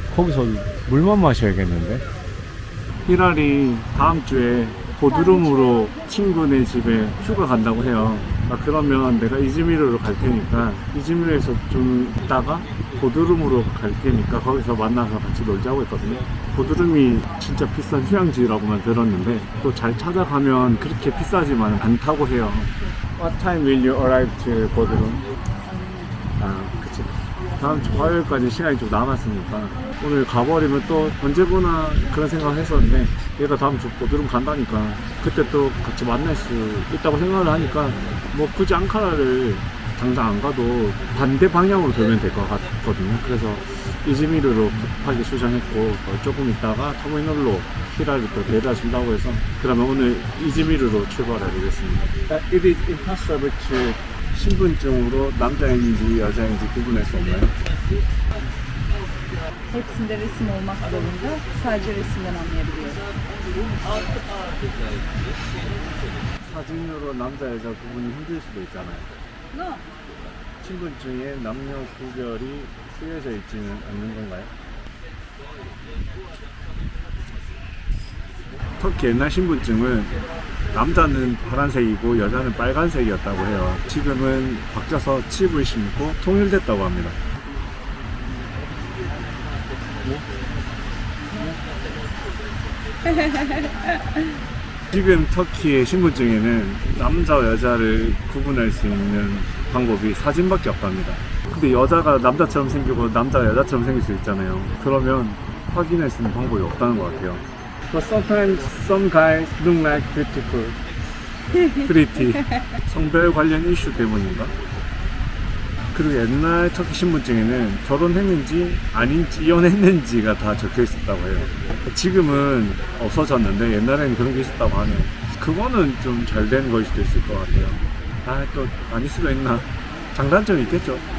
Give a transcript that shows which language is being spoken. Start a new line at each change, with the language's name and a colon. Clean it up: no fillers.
Korean: 거기서 물만 마셔야겠는데? 히랄이 다음 주에 보드룸으로 친구네 집에 휴가 간다고 해요. 아, 그러면 내가 이즈미르로 갈 테니까 이즈미르에서 좀 있다가 보드룸으로 갈 테니까 거기서 만나서 같이 놀자고 했거든요. 보드룸이 진짜 비싼 휴양지라고만 들었는데 또 잘 찾아가면 그렇게 비싸지만 않다고 해요.
English: What time will you arrive to 보드룸?
Korean: 아, 그치. 다음 주 화요일까지 시간이 좀 남았으니까 오늘 가버리면 또 언제 보나 그런 생각을 했었는데 얘가 다음 주 보드룸 간다니까 그때 또 같이 만날 수 있다고 생각을 하니까 뭐 굳이 앙카라를 당장 안 가도 반대 방향으로 돌면 될 것 같거든요. 그래서 이즈미르로 급하게 수정했고 조금 있다가 터미널로 히라를 또 데려다 준다고 해서 그러면 오늘 이즈미르로 출발해 보겠습니다.
English: It is impossible to
Korean: 신분증으로 남자인지 여자인지 구분할 수 없나요?
Turkish: Hepsinde resim olmak zorunda. Sadece resimden anlayabiliyoruz.
Korean: 사진으로 남자 여자 구분이 힘들 수도 있잖아요.
English: No.
Korean: 신분증에 남녀 구별이 쓰여져 있지는 않는 건가요? 터키 옛날 신분증은 남자는 파란색이고 여자는 빨간색이었다고 해요. 지금은 바뀌어서 칩을 심고 통일됐다고 합니다. 지금 터키의 신분증에는 남자 여자를 구분할 수 있는 방법이 사진밖에 없답니다. 근데 여자가 남자처럼 생기고 남자가 여자처럼 생길 수 있잖아요. 그러면 확인할 수 있는 방법이 없다는 것 같아요.
English: But sometimes some guys look like beautiful, pretty.
Korean: 성별 관련 이슈 때문인가? 그리고 옛날 터키 신분증에는 결혼했는지 아닌지 이혼했는지가 다 적혀 있었다고 해요. 지금은 없어졌는데 옛날에는 그런 게 있었다고 하네요. 그거는 좀 잘 된 거일 수도 있을 것 같아요. 아, 또 아닐 수도 있나? 장단점이 있겠죠.